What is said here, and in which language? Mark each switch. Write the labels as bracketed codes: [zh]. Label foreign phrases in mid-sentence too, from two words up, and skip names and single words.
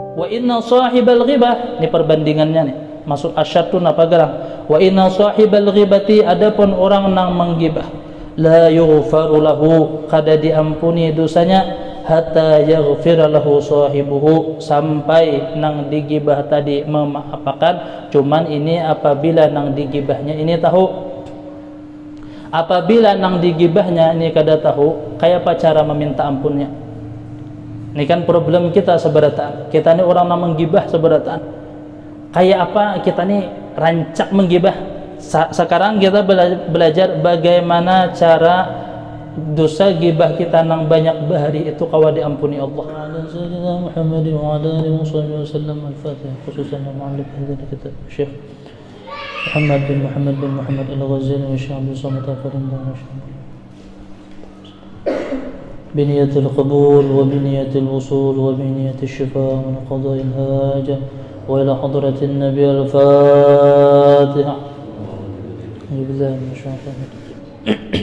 [ar] إن صاحب الغيبة, [bjn] ini perbandingannya nih. Maksud asyadun apa garang? [ar] وإن صاحب الغيبة, [bjn] adapun orang nang menggibah, [ar] لا يغفر له, [bjn] kada diampuni dosanya, [ar] حتى يغفر له صاحبه, [bjn] sampai nang digibah tadi memaafkan. Cuman ini apabila nang digibahnya ini tahu. Apabila nang digibahnya ini kada tahu, kayak apa cara meminta ampunnya? Ini kan problem kita seberatan. Kita ini orang nang menggibah seberatan. Kayak apa kita ini rancak menggibah? Sekarang kita belajar bagaimana cara dosa gibah kita nang banyak bahari itu kawa diampuni Allah. [ar] محمد وعلى آله وسلم. الفاتحة خصوصا [id] yang muallif hadis kitab [ar] Syekh Muhammad bin Muhammad Al-Ghazali wa Syekh Abdul Samad Al-Farimban بنية القبول وبنية الوصول وبنية الشفاء من قضاء الحاجة وإلى حضرة النبي الفاتحة. بالله من الشيطان الرجيم.